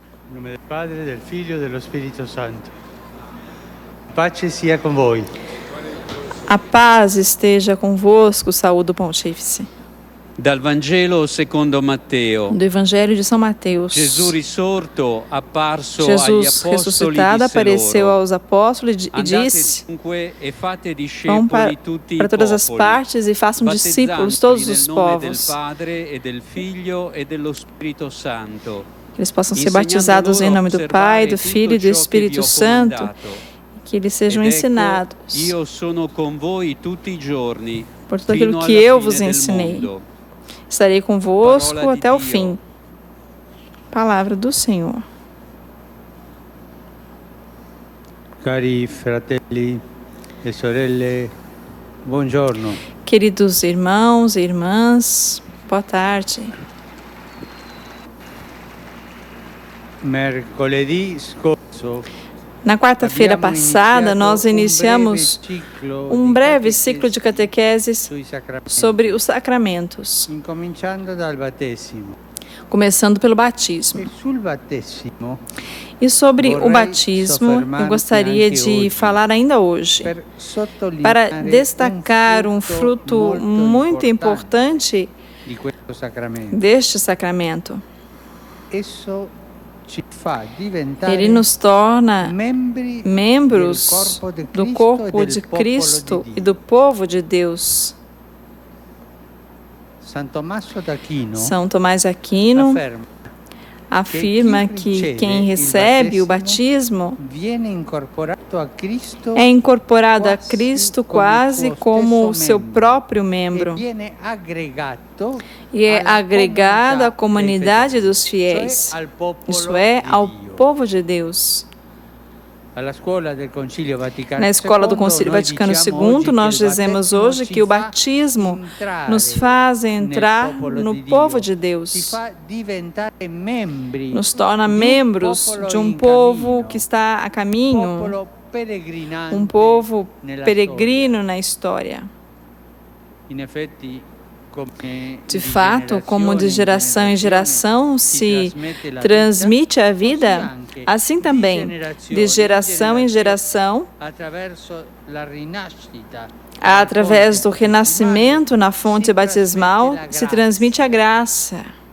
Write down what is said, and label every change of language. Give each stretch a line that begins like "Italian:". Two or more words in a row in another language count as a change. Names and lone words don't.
Portuguese: Em nome do Padre,
Italian: del Figlio e dello Spirito Santo. Pace sia com voi.
Portuguese: A paz esteja convosco, saúde o Pontífice.
Italian: Dal Vangelo secondo Matteo.
Portuguese: Do Evangelho de São Mateus.
Italian: Gesù risorto, apparso agli
Portuguese: Jesus
Italian: apostoli,
Portuguese: ressuscitado
Italian: disse
Portuguese: apareceu
Italian: loro:
Portuguese: aos apóstolos e
Italian: Andate
Portuguese: disse:
Italian: dunque e fate
Portuguese: vão
Italian: discepoli tutti
Portuguese: para
Italian: i
Portuguese: todas as
Italian: popoli,
Portuguese: partes e façam discípulos todos
Italian: battezzandoli
Portuguese: os
Italian: nel nome del
Portuguese: povos,
Italian: Padre e del Figlio e dello Spirito Santo,
Portuguese: que eles possam ser batizados em nome do Pai, do Filho e do Espírito Santo, que eles sejam ensinados
Italian: io sono con voi tutti i giorni,
Portuguese: por tudo
Italian: fino
Portuguese: aquilo
Italian: alla
Portuguese: que eu
Italian: fine
Portuguese: vos
Italian: del
Portuguese: ensinei.
Italian: mondo.
Portuguese: Estarei convosco
Italian: Parola de
Portuguese: até o
Italian: Dio.
Portuguese: fim. Palavra do Senhor.
Italian: Cari fratelli e sorelle, buongiorno.
Portuguese: Queridos irmãos e irmãs, boa tarde.
Italian: Mercoledì scorso
Portuguese: Na quarta-feira
Italian: abbiamo
Portuguese: passada, nós iniciamos um breve ciclo de catequeses
Italian: sui sacramenti,
Portuguese: sobre os sacramentos,
Italian: incominciando dal battesimo.
Portuguese: começando pelo batismo.
Italian: E sul battesimo,
Portuguese: E sobre o
Italian: vorrei
Portuguese: batismo, eu
Italian: soffermarmi
Portuguese: gostaria
Italian: anche
Portuguese: de
Italian: oggi
Portuguese: falar ainda hoje,
Italian: per sottolineare
Portuguese: para destacar um fruto muito importante
Italian: di questo sacramento.
Portuguese: deste sacramento.
Italian: Esso ci fa diventare
Portuguese: Ele nos torna
Italian: membri
Portuguese: membros do corpo de Cristo e do povo de Deus.
Italian: San Tommaso d'Aquino
Portuguese: São Tomás de Aquino afirma afirma que quem recebe o batismo
Italian: viene incorporato a Cristo
Portuguese: é incorporado a Cristo quase como o seu próprio
Italian: e
Portuguese: membro
Italian: viene aggregato
Portuguese: e é
Italian: alla
Portuguese: agregado à comunidade
Italian: dei
Portuguese: dos
Italian: fedeli,
Portuguese: fiéis,
Italian: cioè al popolo
Portuguese: isso é,
Italian: di
Portuguese: ao
Italian: Dio.
Portuguese: povo de Deus.
Italian: Alla scuola del Concilio Vaticano
Portuguese: Na escola do
Italian: II,
Portuguese: Concílio
Italian: noi
Portuguese: Vaticano
Italian: diciamo
Portuguese: II,
Italian: oggi
Portuguese: nós
Italian: che il
Portuguese: dizemos
Italian: battesimo
Portuguese: hoje
Italian: ci
Portuguese: que o
Italian: fa
Portuguese: batismo
Italian: entrare
Portuguese: nos faz
Italian: nel
Portuguese: entrar
Italian: popolo
Portuguese: no
Italian: di
Portuguese: povo
Italian: Dio,
Portuguese: de Deus,
Italian: ci fa diventare membri
Portuguese: nos torna
Italian: di un
Portuguese: membros
Italian: popolo
Portuguese: de um
Italian: in
Portuguese: povo
Italian: cammino,
Portuguese: que está a
Italian: un
Portuguese: caminho,
Italian: popolo peregrinante
Portuguese: um povo
Italian: nella
Portuguese: peregrino na história.
Italian: storia. In effetti,
Portuguese: De fato, como de geração em geração se transmite a vida, assim também, de geração em geração, através do renascimento na fonte batismal, se transmite a graça.